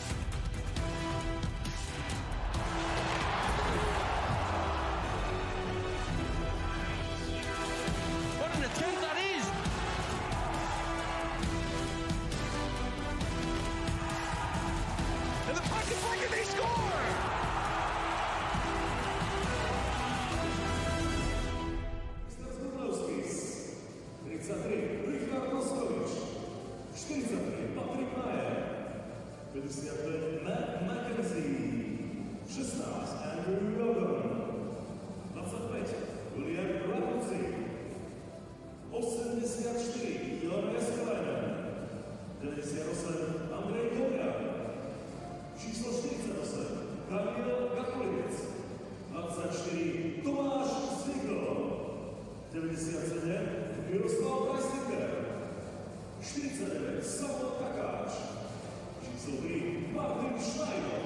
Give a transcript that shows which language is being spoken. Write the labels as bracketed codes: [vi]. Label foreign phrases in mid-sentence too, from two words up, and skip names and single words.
[en] What an attempt that is! And the pocket flag and they score! Richard Moskowicz. 43, Patryk Majer. 55, Matt Mackenzie. 16, Andrew Logan. 25, William Rakucy. 84, Jon Eskalainen. 98, Andrzej Kowiak. [cs] Číslo 48, Daniel Gakulic. 24, Tomáš Zwigo. 97, Miroslav Weislinger. 49, Samuel Takáč. Číslo 3, Martin Schneider.